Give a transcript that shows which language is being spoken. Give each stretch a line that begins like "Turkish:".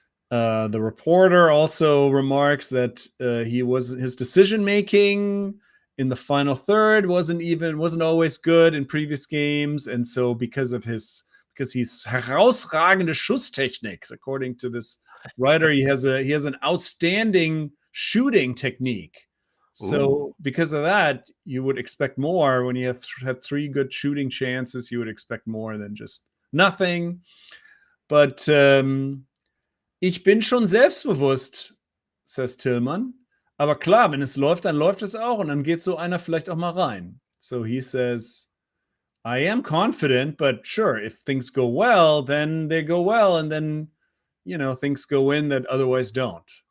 English: The reporter also remarks that his decision making in the final third wasn't always good in previous games, and so because he's herausragende Schusstechnik, according to this writer, he has an outstanding shooting technique. So because of that, you would expect more. When he had 3 good shooting chances, you would expect more than just nothing.
German: But ich bin schon selbstbewusst, says Tillman. Aber klar, wenn es läuft, dann läuft es auch. Und dann geht so einer vielleicht auch mal rein.
English: So he says, I am confident, but sure, if things go well, then they go well. And then, things go in that otherwise don't.